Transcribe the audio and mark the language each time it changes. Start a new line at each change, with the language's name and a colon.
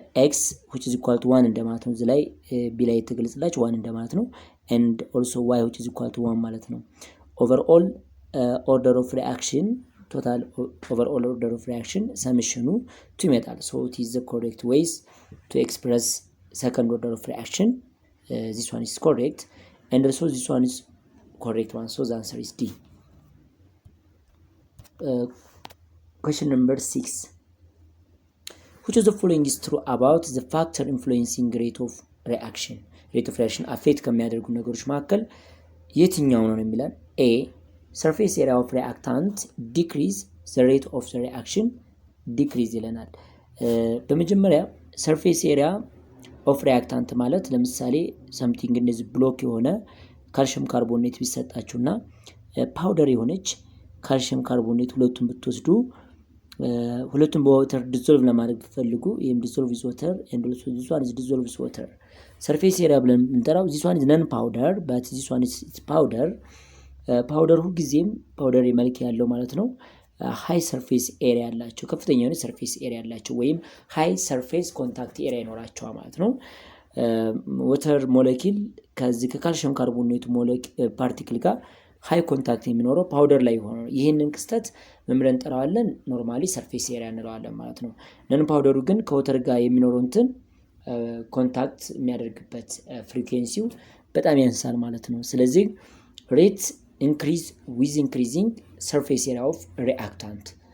English: x which is equal to 1
Amharic: እንደማለት ነው። እዚህ ላይ b ላይ የተገለጸላችሁ 1 እንደማለት ነው።
English: and also y which is equal to 1 ማለት ነው። overall order of reaction total overall order of reaction summation to
Amharic: ይመጣል።
English: so it is the correct ways to express second order of reaction. This one is correct and also this one is correct one, so the answer is D. Question number 6. Which of the following is true about the factor influencing rate of reaction? Rate of reaction affect
Amharic: ከሚያደርጉ ነገሮች መካከል የትኛው ነው የሚላል?
English: A. surface area of reactant decrease the rate of the reaction.
Amharic: decrease ይለናል። በመጀመሪያ surface area of reactant ማለት ለምሳሌ something እንደዚህ ብሎክ የሆነ ካልሽየም ካርቦኔት ቢሰጣችሁና ፓውደር የሆነች ካልሽየም ካርቦኔት ሁለቱን ብትወስዱ ሁለቱን በዋተር ዲዞልቭ ለማድረግ ፈልጉ ይሄም ዲዞልቭ ኢዝ ዋተር
English: and also this one is dissolved with water. surface area
Amharic: ብለን እንጠራው
English: this one is non powder but this one is powder.
Amharic: ፓውደር ሁሉ ጊዜም ፓውደር መልክ ያለው ማለት ነው ሃይ ሰርፌስ ኤሪያ ያላቸው ከፍተኛ የሆነ ሰርፌስ ኤሪያ ያላቸው ወይም ሃይ ሰርፌስ ኮንታክት ኤሪያ ይኖራቸዋል ማለት ነው። ዋተር ሞለኪል ከዚህ ከካልሽየም ካርቦኔት ፓርቲክል ጋር ሃይ ኮንታክት የሚኖረው ፓውደር ላይ ሆኖ ይሄንን ክስተት መምረን እንጠራዋለን ኖርማሊ ሰርፌስ ኤሪያ እንለዋለን ማለት ነው። ነን ፓውደሩ ግን ከዋተር ጋር የሚኖረው እንትን ኮንታክት የሚያደርግበት ፍሪኩዌንሲው በጣም ያንሳል ማለት ነው። ስለዚህ ሬት
English: increase with increasing surface area of reactant.